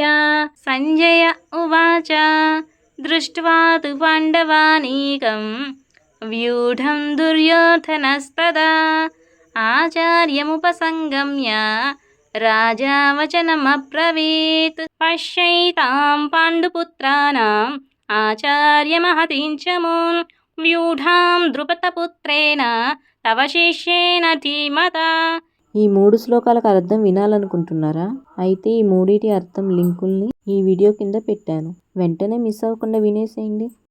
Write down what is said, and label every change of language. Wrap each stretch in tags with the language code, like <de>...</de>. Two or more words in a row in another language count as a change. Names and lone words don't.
<sa>सञ्जय उवाच दृष्ट्वा तु पाण्डवानीकं व्यूढं दुर्योधनस्तदा आचार्यमुपसङ्गम्य राजा वचनमब्रवीत्। पश्यैतां पाण्डुपुत्राणाम् आचार्यमहतीं च मून् व्यूढां द्रुपदपुत्रेण तव శిష్యేన ధీమతా।</sa> <te>ఈ 3 శ్లోకాలకు అర్థం వినాలనుకుంటున్నారా? అయితే ఈ మూడిటి అర్థం లింకుల్ని ఈ వీడియో కింద పెట్టాను, వెంటనే మిస్ అవ్వకుండా వినేసేయండి.</te>